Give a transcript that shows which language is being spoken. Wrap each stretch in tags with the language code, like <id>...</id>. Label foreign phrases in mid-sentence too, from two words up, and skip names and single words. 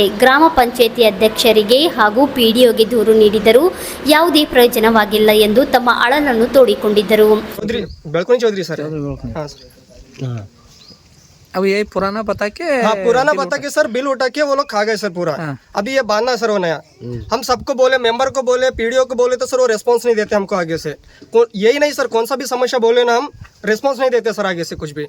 <kn>ಗ್ರಾಮ ಪಂಚಾಯಿತಿ ಅಧ್ಯಕ್ಷರಿಗೆ ಹಾಗೂ ಪಿಡಿಒಗೆ ದೂರು ನೀಡಿದರೂ ಯಾವುದೇ ಪ್ರಯೋಜನವಾಗಿಲ್ಲ ಎಂದು ತಮ್ಮ ಅಳಲನ್ನು ತೋಡಿಕೊಂಡಿದ್ದರು.</kn> <hi>बेलकुनी चौधरी सर। हाँ सर। अब ये पुराना बता के हाँ पुराना बता के सर बिल उठा के वो लोग खा गए सर पूरा। अभी ये बांधना सर वो नया। हम सबको बोले, मेंबर को बोले, पीडीओ को बोले तो सर वो रेस्पॉन्स नहीं देते हमको आगे से। यही नहीं सर, कौन सा भी समस्या बोले ना हम रेस्पॉन्स नहीं देते सर आगे से कुछ भी।</hi>